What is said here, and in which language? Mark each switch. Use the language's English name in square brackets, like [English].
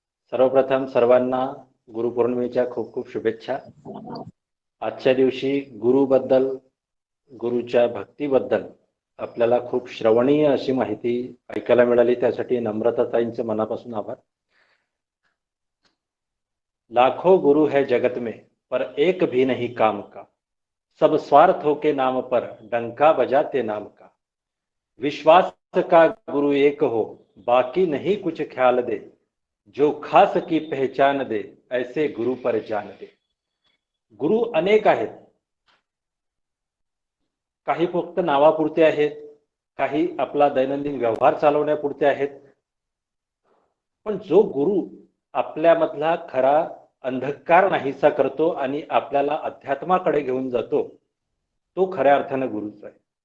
[Marathi] सर्वप्रथम सर्वांना गुरुपौर्णिमेच्या खूप खूप शुभेच्छा. आजच्या दिवशी गुरुबद्दल, गुरुच्या भक्तीबद्दल आपल्याला खूप श्रवणीय अशी माहिती ऐकायला मिळाली, त्यासाठी नम्रताताईंचे मनापासून आभार. [Hindi] लाखों गुरु है जगत में पर एक भी नहीं काम का, सब स्वार्थों के नाम पर डंका बजाते नाम का, विश्वास का गुरु एक हो बाकी नहीं कुछ ख्याल दे, जो खास की पहचान दे ऐसे गुरु पर जान दे. [Marathi] गुरु अनेक आहेत, काही फक्त नावापुरते आहेत, काही आपला दैनंदिन व्यवहार चालवण्यापुरते आहेत. पण जो गुरु आपल्यामधला खरा अंधकार नाहीसा करतो आणि आपल्याला अध्यात्माकडे घेऊन जातो, तो खऱ्या अर्थाने गुरुच आहे.